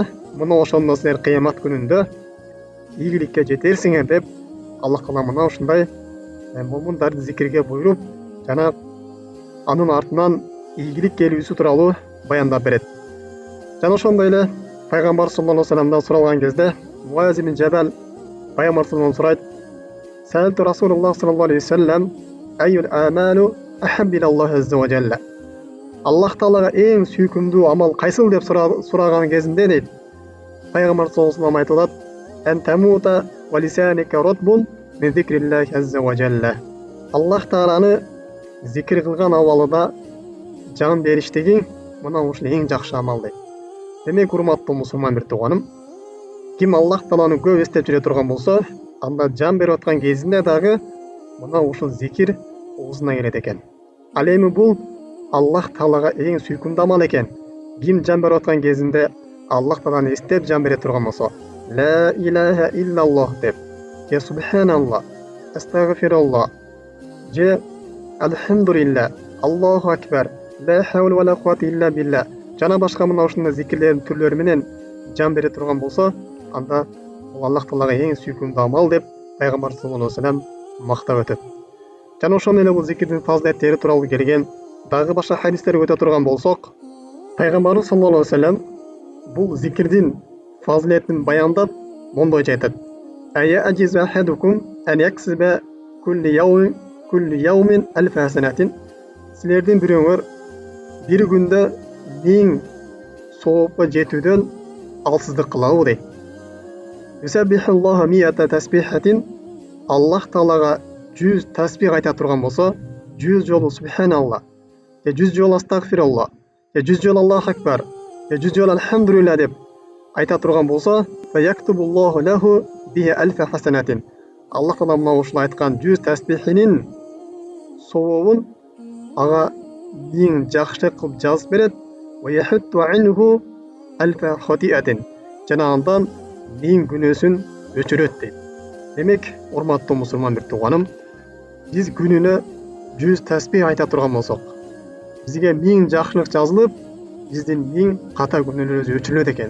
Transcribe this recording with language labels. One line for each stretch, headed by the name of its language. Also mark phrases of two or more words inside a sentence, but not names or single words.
Kyrgyz: Мына ошондо силер кыямат күнүндө ийгиликке жетерсиңер деп Аллах Таала мына ушундай момундарды зикирге буйруп, жана анын артынан ийгилик келүүсү тууралуу баяндап берет. Жана ошондой эле пайгамбар
Arabic: صلى الله عليه وسلم
Kyrgyz: суралган кезде Муаз ибн Жабал пайгамбар саллаллаху сурайт:
Arabic: "سألت رسول الله صلى الله عليه وسلم أي العمل أحب إلى الله عز وجل."
Kyrgyz: Аллах Таалага эң сүйкүмдүү амал кайсыл деп сураган кезинде дейт, пайгамбар
Arabic: صلى الله عليه وسلم
Kyrgyz: айтылат:
Arabic: "أن تموت ولسانك رطب من ذكر الله عز وجل."
Kyrgyz: Аллах Тааланы зикир кылган абалында жан бериштигиң мына ушул эң жакшы амал дейт. Демек, урматтуу мусулман бир тууганым, ким Аллах Тааланы көп эстеп жүрө турган болсо, анда жан берип аткан кезинде дагы мына ушул зикир оозуна келет экен. Ал эми бул Аллах Таалага эң сүйкүмдүү амал экен. Ким жан берип аткан кезинде Аллах Тааланы эстеп жан бере турган болсо,
Arabic: لا إله إلا الله
Kyrgyz: деп, же
Arabic: سبحان الله، أستغفر الله, же الحمد لله، الله أكبر، لا حول ولا قوة إلا بالله,
Kyrgyz: жана башка мына ушундай зикирлердин түрлөрү менен жан бере турган болсо, анда бул Аллах Таалага эң сүйкүмдүү амал деп пайгамбар
Arabic: صلى الله عليه وسلم
Kyrgyz: мактап өтөт. Жана ошондой эле бул зикирдин фазилеттери тууралуу келген дагы башка хадистерге өтө турган болсок, пайгамбарыбыз
Arabic: صلى الله عليه وسلم
Kyrgyz: бул зикирдин фазилетин баяндап мондойча айтат:
Arabic: "أيعجز أحدكم أن يكسب كل يوم ألف حسنة."
Kyrgyz: Силердин бирөөңөр бир күндө 1000 соопко жетүүдөн алсыздык кылабы дейт.
Arabic: يسبح الله مائة تسبيحة.
Kyrgyz: Аллах Таалага 100 тасбих айта турган болсо, 100 жолу субханаллах, 100 жолу астагфируллах, 100 жолу
Arabic: الله أكبر,
Kyrgyz: 100 жолу алхамдулилlah деп айта турган болсо,
Arabic: فيكتب الله له بها ألف حسنة.
Kyrgyz: Аллах Таала мына ушул айткан 100 тәсбихинин сообун ага 1000 жакшы кылып жазып берет.
Arabic: وتحط عنه ألف خطيئة.
Kyrgyz: Жана андан 1000 күнөөсүн өчүрөт дейт. Демек, урматтуу мусулман бир тууганым, биз күнүнө 100 тәсбих айта турган болсок, бизге 1000 жакшылык жазылып, биздин 1000 ката күнөөлөрүбүз өчүрүлөт экен.